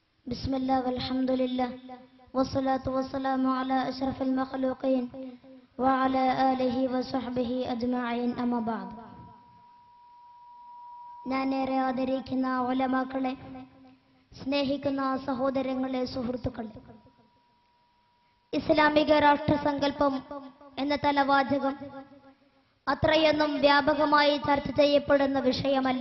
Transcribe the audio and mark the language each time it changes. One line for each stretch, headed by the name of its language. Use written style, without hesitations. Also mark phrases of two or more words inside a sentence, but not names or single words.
Arabic: بسم الله والحمد لله والصلاة والسلام على أشرف المخلوقين وعلى آله وصحبه أجمعين أما بعد.
Malayalam: ഞാനേറെ ആദരിക്കുന്ന ഉലമാക്കളെ, സ്നേഹിക്കുന്ന സഹോദരങ്ങളെ, സുഹൃത്തുക്കളെ, ഇസ്ലാമിക രാഷ്ട്രസങ്കല്പം എന്ന തലവാചകം അത്രയൊന്നും വ്യാപകമായി ചർച്ച ചെയ്യപ്പെടുന്ന വിഷയമല്ല.